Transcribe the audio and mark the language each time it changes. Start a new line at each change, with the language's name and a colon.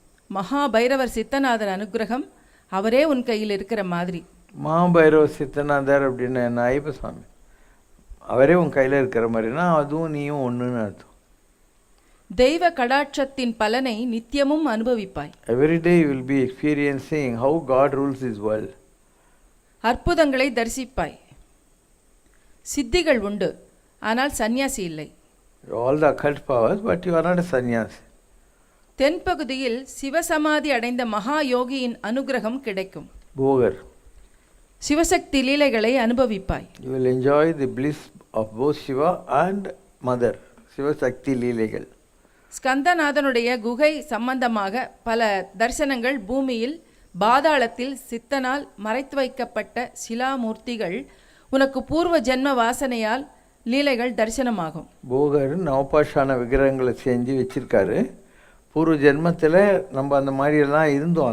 Tamil: மகாபைரவர் சித்தநாதர் அனுகிரகம் அவரே உன் கையில் இருக்கிற மாதிரி. மகாபைரவர் சித்தநாதர் அப்படின்னு என்ன? ஐயப்ப சுவாமி அவரே உன் கையில் இருக்கிற மாதிரினா அதுவும் நீயும் ஒன்றுன்னு அர்த்தம். தெய்வ கடாட்சத்தின் பலனை நித்தியமும் அனுபவிப்பாய்.
English: Every day you will be experiencing how God rules His world.
Tamil: அற்புதங்களை தரிசிப்பாய். சித்திகள் உண்டு, ஆனால் சந்நியாசி இல்லை.
English: All the occult powers, but you are not a sannyasi.
Tamil: தென்பகுதியில் சிவசமாதி அடைந்த மகா யோகியின் அனுகிரகம் கிடைக்கும். போகர். சிவசக்தி லீலைகளை அனுபவிப்பாய்.
English: You will enjoy the bliss of both Shiva and Mother.
Tamil: Sivasakthi லீலைகள். ஸ்கந்தநாதனுடைய குகை சம்பந்தமாக பல தரிசனங்கள். பூமியில் பாதாளத்தில் சித்தனால் மறைத்து வைக்கப்பட்ட சிலாமூர்த்திகள் உனக்கு பூர்வ ஜென்ம வாசனையால் லீலைகள் தரிசனமாகும். போகர் நவபாஷான விக்கிரகங்களை செஞ்சு வச்சிருக்காரு. பூர்வ ஜென்மத்தில் நம்ம அந்த மாதிரியெல்லாம் இருந்தோம்.